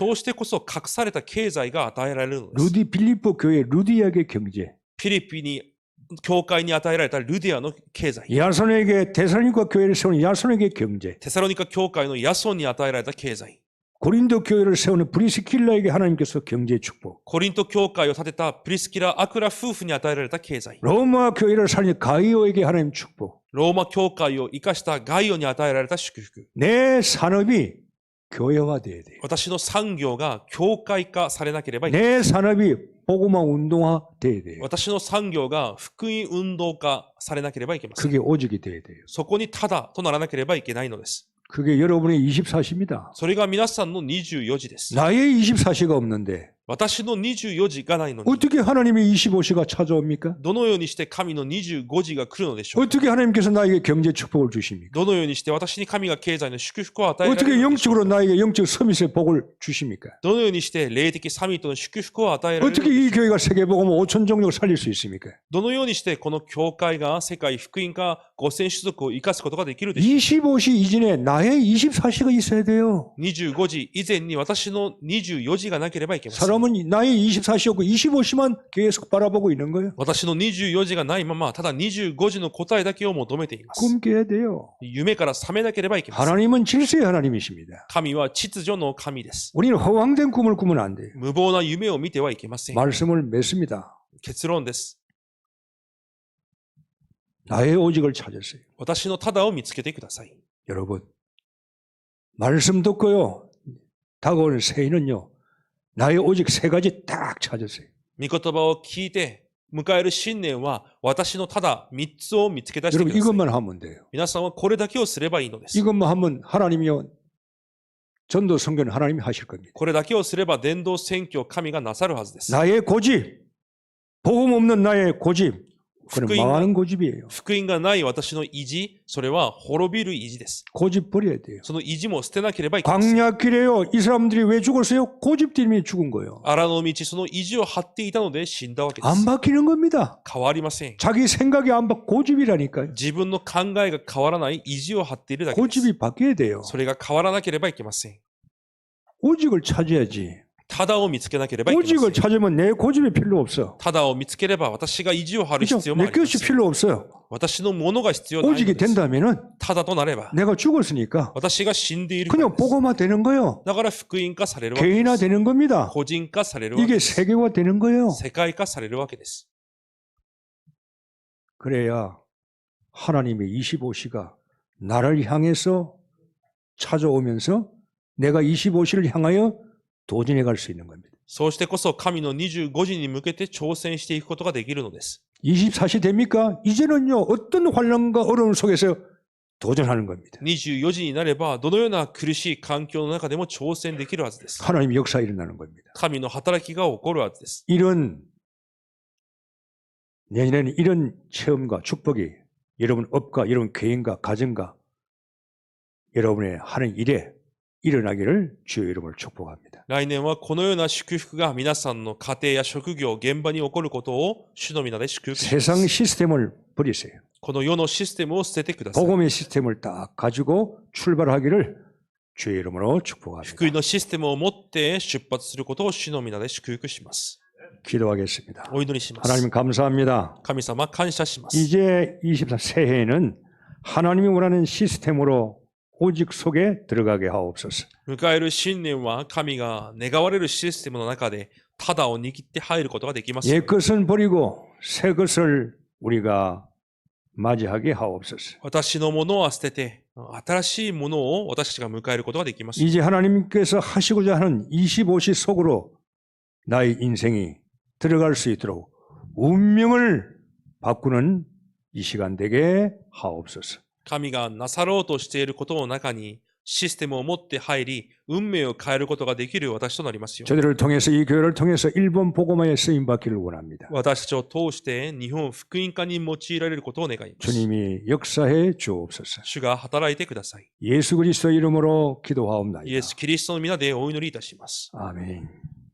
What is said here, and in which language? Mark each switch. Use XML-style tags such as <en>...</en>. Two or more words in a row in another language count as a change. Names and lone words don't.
<ja>そうしてこそ隠された経済が与えられるのです。</ja> <ko>루디 빌립보 교회 루디아의 경제,</ko> <ja>フィリピンに、教会に与えられたルディアの経済、</ja> <ko>야손에게 데살로니가 교회를 세우는 야손에게 경제,</ko> <ja>テサロニカ教会のヤソンに与えられた経済、</ja> <ko>고린도 교회를 세우는 브리스킬라에게 하나님께서 경제 축복,</ko> <ja>コリント教会を建てたプリスキラ・アクラ夫婦に与えられた経済、</ja> <ko>로마 교회를 살린 가이오에게 하나님 축복.</ko> <ja>ローマ教会を生かしたガイオに与えられた祝福。</ja> <ko>내 산업이 교회화돼야 돼요.</ko> <ja>私の産業が教会化されなければいけない。</ja> <ko>내 산업이 복음화 운동화돼야 돼요.</ko> <ja>私の産業が福音運動化されなければいけません。</ja> <ko>그게 오직이 돼야 돼요.</ko> <ja>そこにただとならなければいけないのです。</ja> <ko>그게 여러분의 24시입니다.</ko> <ja>それが皆さんの24時です。</ja> <ko>나의 24시가 없는데</ko> <ja>私の24時がないのに、</ja> <ko>어떻게 하나님의 25시가 찾아옵니까?</ko> <ja>どのようにして神の25時が来るのでしょうか。</ja> <ko>어떻게 하나님께서 나에게 경제 축복을 주십니까?</ko> <ja>どのようにして私に神が経済の祝福を与えられ</ja> <ko>어떻게</ko> <ja>るのでしょうか。</ja> <ko>영적으로 나에게 영적 서밋의 복을 주십니까?</ko> <ja>どのようにして霊的サミットの祝福を与えられるの</ja> <ko>어떻게</ko> <ja>でしょう</ja> <ko>이 교회가 세계복음 5천 종족을 살릴 수 있습니까?</ko> <ja>どのようにしてこの教会が世界福音化5000種族を生かすことができるでしょう。</ja> <ko>25시 이전에 나의 24시가 있어야 돼요.</ko> <ja>25 時以前に私の24時がなければいけません。</ja> <ko>사람은 나의 24시였고 25시만 계속 바라보고 있는 거예요.</ko> <ja>私の24時がないまま、ただ25時の答えだけを求めています。</ja> <ko>꿈 깨야 돼요.</ko> <ja>夢から覚めなければいけません。</ja> <ko>하나님은 질서의 하나님이십니다.</ko> <ja>神は秩序の神です。</ja> <ko>우리는 허황된 꿈을 꾸면 안 돼요.</ko> <ja>無謀な夢を見てはいけません。</ja> <ko>말씀을 맺습니다.</ko> <ja>結論です。</ja> <ko>나의 오직을 찾았어요.</ko> <ja>私のただを見つけてください。</ja> <ko>여러분, 말씀 듣고요. 다가오는 새해는요. 나의 오직 세 가지 딱 찾았어요.</ko> <ja>御言葉を聞いて、迎える新年は私のただ3つを見つけ出してく</ja> <ko>여러분</ko> <ja>ださい。</ja> <ko>이것만 하면 돼요.</ko> <ja>皆さんはこれだけをすればいいのです。</ja> <ko>이것만 하면 하나님이요. 전도 선교는 하나님이 하실 겁니다.</ko> <ja>これだけをすれば伝道宣教を神がなさるはずです。</ja> <ko>나의 고집, 복음 없는 나의 고집, 그건</ko> <ja>福音が</ja> <ko>망하는 고집이에요.</ko> <ja>福音がない私の意地、それは滅びる意地です。</ja> <ko>고집 버려야 돼요.</ko> <ja>その意地も捨てなければいけません。</ja> <ko>광야길에요. 이 사람들이 왜 죽었어요? 고집 때문에 죽은 거예요.</ko> <ja>荒の道、その意地を張っていたので死んだわけです。</ja> <ko>안 바뀌는 겁니다.</ko> <ja>変わりません。</ja> <ko>자기 생각이 안 바뀌 고집이라니까요.</ko> <ja>自分の考えが変わらない意地を張っているだけです。</ja> <ko>고집이 바뀌어야 돼요.</ko> <ja>それが変わらなければいけません。</ja> <ko>오직을 찾아야지.</ko> <ja>ただを見つけなければいけませ</ja> <ko>오직을</ko> <ja>ん。</ja> <ko>찾으면 내 고집이 필요 없어.</ko> <ja>ただを見つければ私が意地を張る</ja> <ko>그죠?</ko> <ja>必要もあ</ja> <ko>내</ko> <ja>りま</ja> <ko>것이</ko> <ja>せん。</ja> <ko>필요 없어요.</ko> <ja>私のものが必要ないの</ja> <ko>오직이</ko> <ja>です。</ja> <ko>된다면은</ko> <ja>ただとなれば、</ja> <ko>내가 죽었으니까</ko> <ja>私が死んでいるから</ja> <ko>그냥</ko> <ja>です。</ja> <ko>복음화 되는 거예요.</ko> <ja>だから福音化されるわけで</ja> <ko>개인화</ko> <ja>す。</ja> <ko>되는 겁니다.</ko> <ja>個人化されるわけ</ja> <ko>이게</ko> <ja>です。</ja> <ko>세계화 되는 거예요.</ko> <ja>世界化されるわけです。</ja> <ko>그래야 하나님의 25시가 나를 향해서 찾아오면서 내가 25시를 향하여 도전해 갈 수 있는 겁니다.</ko> <ja>そうしてこそ神の25時に向けて挑戦していくことができるのです。</ja> <ko>24시 됩니까? 이제는요, 어떤 환란과 어려움 속에서 도전하는 겁니다.</ko> <ja>24 時になれば、どのような苦しい環境の中でも挑戦できるはずです。</ja> <ko>하나님의 역사 일어나는 겁니다.</ko> <ja>神の働きが起こるはずです。</ja> <ko>내년에는 이런 체험과 축복이 여러분 업과 여러분 개인과 가정과 여러분의 하는 일에 일어나기를 주의 이름을 축복합니다.</ko> <ja>来年はこのような祝福が皆さんの家庭や職業、現場に起こることを主の皆で祝福しま</ja> <ko>세상</ko> <ja>す。</ja> <ko>시스템을 버리세요.</ko> <ja>この世のシステムを捨ててください。</ja> <ko>복음의 시스템을 딱 가지고 출발하기를 주의 이름으로</ko> <ja>福</ja> <ko>축복합니다.</ko> <ja>音のシステムを持って出発することを主の皆で祝福します。</ja> <ko>기도하겠습니다.</ko> <ja>お祈りします。</ja> <ko>하나님 감사합니다.</ko> <ja>神様感謝します。</ja> <ko>이제 24 새해에는 하나님이 원하는 시스템으로 오직 속에 들어가게 하옵소서.</ko> <ja>迎える新年は神が願われるシステムの中でただを握って入ることができますよう</ja> <ko>옛</ko> <ja>に。</ja> <ko>것은 버리고 새 것을 우리가 맞이하게 하옵소서.</ko> <ja>私のものは捨てて、新しいものを私たちが迎えることができますように。</ja> <ko>이제 하나님께서 하시고자 하는 25시 속으로 나의 인생이 들어갈 수 있도록 운명을 바꾸는 이 시간 되게 하옵소서.</ko> <ja>神がなさろうとしていることの中に、 システムを持って入り、運命を変えることができる私となりますよ。</ja> <ko>저들을 통해서 이 교회를 통해서 일본 복음화에 쓰임 받기를 원합니다.</ko> <ja>私たちを通して日本福音化に用いられることを願います。</ja> <ko>주님이 역사해 주옵소서.</ko> <ja>主が働いてください。</ja> <ko>예수 그리스도 이름으로</ko> <ja>イエ</ja> <ko>기도하옵나이다.</ko> <ja>ス・キリストの皆でお祈りいたします。</ja> <ko>아멘.</ko>